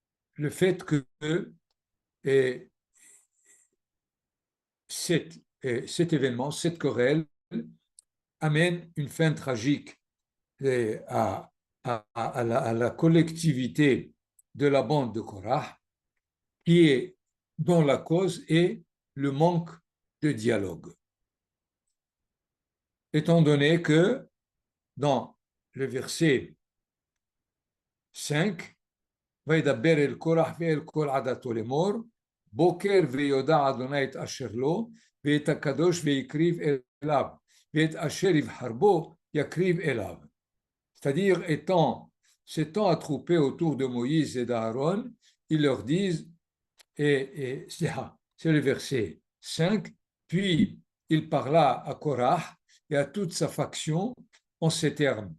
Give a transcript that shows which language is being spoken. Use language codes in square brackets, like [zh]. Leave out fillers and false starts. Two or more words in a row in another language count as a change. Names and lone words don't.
[fr] le fait que et, cet événement, cette querelle, amène une fin tragique à, à la collectivité de la bande de Korah, qui est, dont la cause est le manque de dialogue. Étant donné que dans le verset 5, [he] וידבר אל קורח ואל כל עדתו לאמור, בוקר ויודע אדוני את אשר לו, ואת הקדוש ויקריב אליו, ואת אשר יבחר בו יקריב אליו. [fr] C'est-à-dire, s'étant attroupés autour de Moïse et d'Aaron, ils leur disent, c'est le verset 5, puis il parla à Korah et à toute sa faction en ces termes.